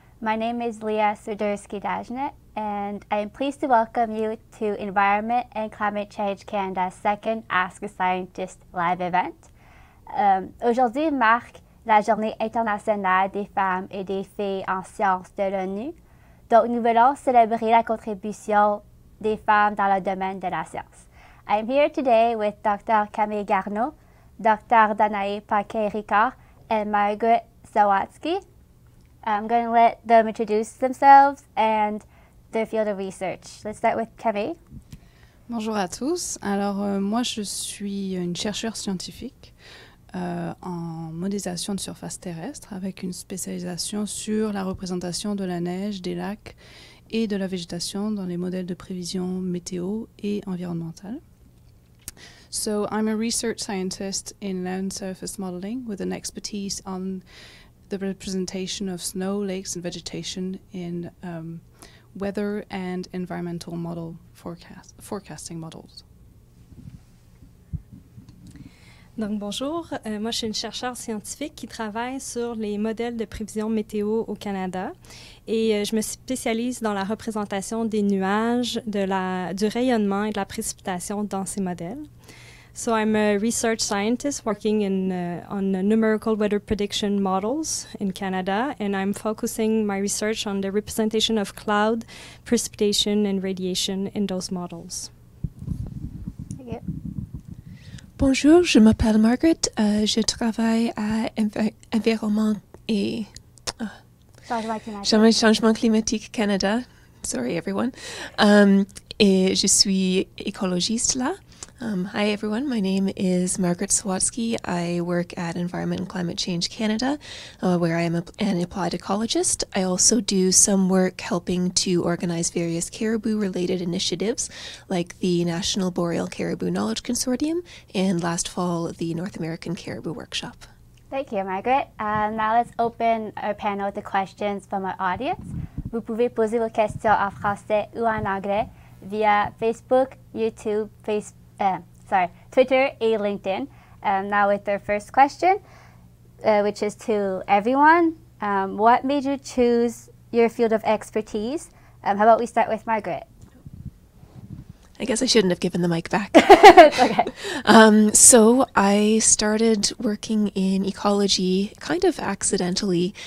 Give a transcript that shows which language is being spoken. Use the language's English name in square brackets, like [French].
[English] My name is Leah Sudursky-Dajnet, and I am pleased to welcome you to Environment and Climate Change Canada's second Ask a Scientist live event. [French] Aujourd'hui marque la Journée internationale des femmes et des filles en sciences de l'ONU. Donc, nous voulons célébrer la contribution des femmes dans le domaine de la science. [English] I am here today with Dr. Camille Garneau, Dr. Danae Paquet-Ricard, and Margaret Zawatsky. I'm going to let them introduce themselves and their field of research. Let's start with Camille. [French] Bonjour à tous. Alors, moi, je suis une chercheure scientifique en modélisation de surface terrestre avec une spécialisation sur la représentation de la neige, des lacs et de la végétation dans les modèles de prévision météo et environnementale. [English] So I'm a research scientist in land surface modeling with an expertise on the representation of snow, lakes and vegetation in weather and environmental model forecasting models. [French] Donc bonjour, moi je suis une chercheure scientifique qui travaille sur les modèles de prévision météo au Canada et je me spécialise dans la représentation des nuages, du rayonnement et de la précipitation dans ces modèles. [English] So I'm a research scientist working on numerical weather prediction models in Canada, and I'm focusing my research on the representation of cloud, precipitation and radiation in those models. Thank you. [French] Bonjour, je m'appelle Margaret. Je travaille à Environnement et Changement climatique Canada. [English] Sorry, everyone. [French] Et je suis écologiste là. [English] Hi, everyone. My name is Margaret Zawatsky. I work at Environment and Climate Change Canada, where I am an applied ecologist. I also do some work helping to organize various caribou-related initiatives, like the National Boreal Caribou Knowledge Consortium, and last fall, the North American Caribou Workshop. Thank you, Margaret. Now let's open our panel to questions from our audience. [French] Vous pouvez poser vos questions en français ou en anglais via Facebook, YouTube, Twitter et LinkedIn. [English] Now with our first question, which is to everyone. What made you choose your field of expertise? How about we start with Margaret? I guess I shouldn't have given the mic back. It's okay. So I started working in ecology kind of accidentally.